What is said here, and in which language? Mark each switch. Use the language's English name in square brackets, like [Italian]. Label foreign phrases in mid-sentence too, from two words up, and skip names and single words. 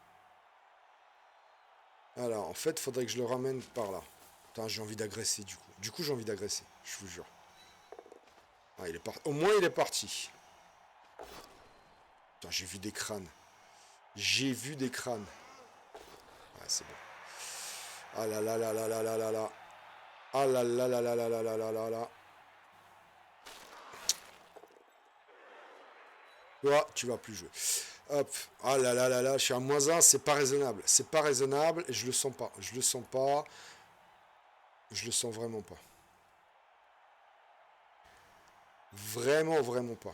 [French] Alors en fait faudrait que je le ramène par là. Putain j'ai envie d'agresser du coup. Du coup j'ai envie d'agresser, je vous jure. Ah il est parti. Au moins il est parti. Putain j'ai vu des crânes. J'ai vu des crânes. Ouais c'est bon. Ah là là là là là là là là. Ah là là là là là là là là là là. Toi, tu vas plus jouer. Hop. Ah là là là là, je suis à -1, c'est pas raisonnable. C'est pas raisonnable et je le sens pas. Je le sens pas. Je le sens vraiment pas. Vraiment, vraiment pas.